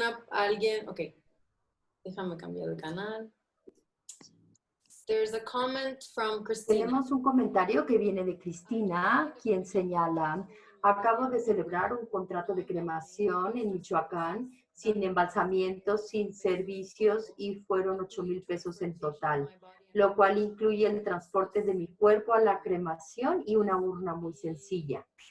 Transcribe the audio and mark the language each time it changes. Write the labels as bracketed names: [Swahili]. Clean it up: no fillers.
[Spanish] Alguien, ok. Déjame cambiar el canal. [English] There's a comment from Cristina. [Spanish] Tenemos un comentario que viene de Cristina, quien señala, acabo de celebrar un contrato de cremación en Michoacán, sin embalsamiento, sin servicios y fueron 8,000 pesos en total, lo cual incluye el transporte de mi cuerpo a la cremación y una urna muy sencilla.